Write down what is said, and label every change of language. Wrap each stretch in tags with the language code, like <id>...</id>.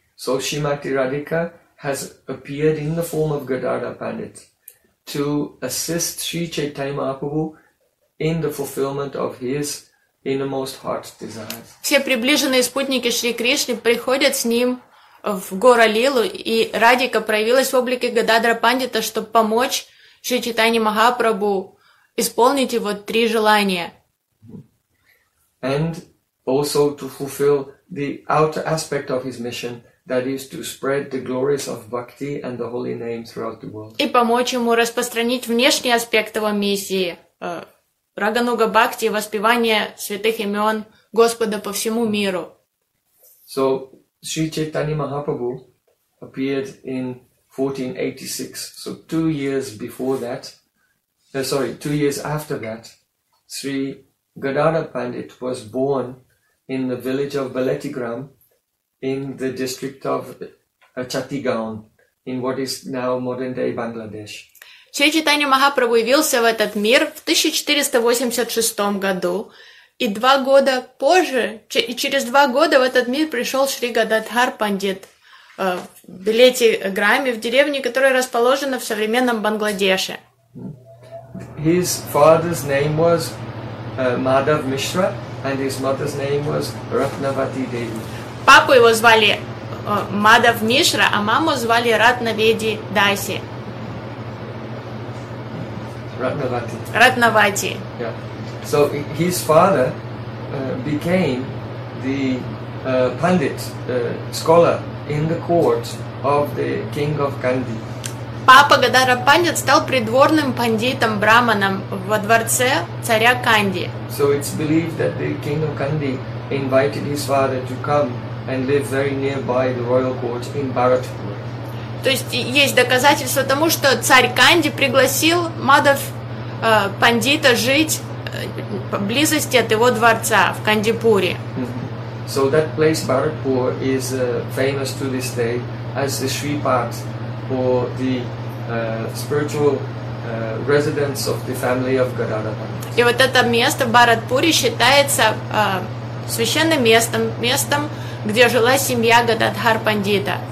<en>So Srimati Radhika has appeared in the form of Gadadhar Pandit to assist Sri Chaitanya Mahaprabhu in the fulfillment of his innermost heart's desires.</en> <ru>Все приближенные спутники Шри Кришны приходят с ним в Гора Лилу, и Радика проявилась в облике Гададра Пандита, чтобы помочь Шри Чайтани Махапрабху исполнить его три желания.</ru> <en>And also to fulfill the outer aspect of his mission, that is to spread the glories of bhakti and the holy name throughout the world.</en> <ru>И помочь ему распространить внешний аспект его миссии, Рагануга Бхакти, воспевание святых имен Господа по всему миру.</ru> <en>So Sri Chaitanya Mahaprabhu appeared in 1486, so 2 years before that. Sorry, 2 years after that, Sri Gadadhar Pandit was born in the village of Baletigram in the district of Chattigaon, in what is now modern-day Bangladesh.</en> <ru>Шри Чайтанья Махапрабху явился в этот мир в 1486 году, и 2 года позже, и через 2 года в этот мир пришел Шри Гададхар Пандит в Балетиграме, в деревне, которая расположена в современном Бангладеше.</ru> <en>His father's name was Madhav Mishra, and his mother's name was Ratnavati Devi.</en> <ru>Папу его звали Мадав Мишра, а маму звали Ратнаведи Даси. Ратнавати. Ратнавати.</ru> <en>Yeah. So his father became the pandit, scholar in the court of the king of Kandy.</en> <ru>Папа Гададхара Пандит стал придворным пандитом браманом во дворце царя Канди.</ru> <en>So it's believed that the king of Kandy invited his father to come and live very nearby the royal court in Bharatpur.</en> <ru>То есть есть доказательства тому, что царь Канди пригласил Мадав Пандита жить близости от его дворца в Кандипуре.</ru> <en>So that place Bharatpur is famous to this day as the Shripat, for the spiritual residence of the family of Gadadhar Pandit.</en> <ru>И вот это место в Бхаратпуре считается священным местом, местом, где жила семья Гададхар Пандита.</ru>